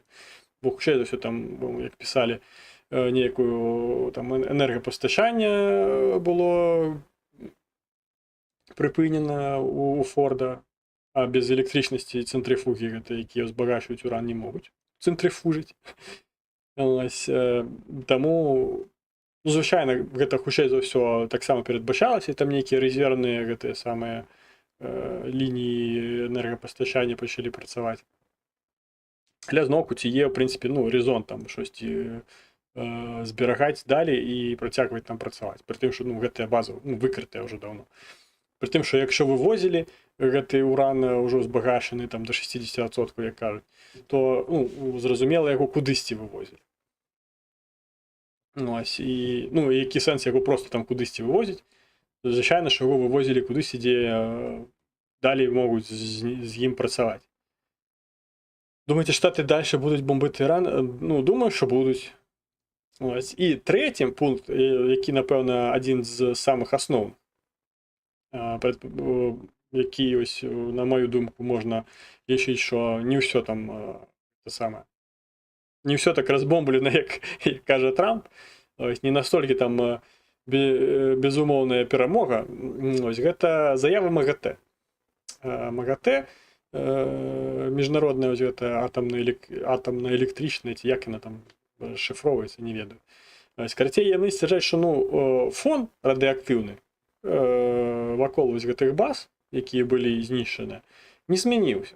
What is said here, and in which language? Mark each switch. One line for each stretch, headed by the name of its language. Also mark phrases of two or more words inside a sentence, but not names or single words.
Belarusian: Бо хутчэй за ўсё там, як пісалі, нейкую там энергапастачанне было прыпынена у Форда, а без электрычнасці цэнтрыфугі гэта, якія ўзбагачваюць уран, не могуць цэнтрыфужыць. Ось, таму звычайна гэта хутчэй за ўсё таксама перадбачалася, там нейкія рэзервныя гэтыя самыя лініі энергапастачання пачалі працаваць. Але зноўку ці є, в прынцыпе, ну, резон там штосьці зберагаць далей і працягваць там працаваць. Пры тым, што ну, гэтая база выкрытая ўжо даўно. Пры тым, што якщо вывозілі гэты уран ўжо збагачаны там до 60%, як кажуць, то ну, зразумела, яго кудысьці вывозілі. Ось, і, ну, які сэнс яго просто там кудысьці вывозіць? Звычайна, що яго вывозілі кудысьці, дзе далей могуць з ім працаваць. Думаеце, Штаты дальше будуць бомбіць Іран?
Ukrainian: Ну, думаю, що будуць. Ось. І третім пункт, які, напевно, один з самих основних, які, ось, на мою думку, можна лічити, що не все там те саме. Не все так розбомблено, як каже Трамп. Ось, не настільки там безумовная перемога. Ось,
Belarusian: гэта заява МАГАТЭ. МАГАТЭ, міжнародная ось гэта атомна электричная, ці як яна там расшифровуецца, не ведаю. Ось, карацей, яны сцвярджаюць, што ну, фон радыактыўны вакол ось гэтых баз, якія былі знішчаны, не змяніўся.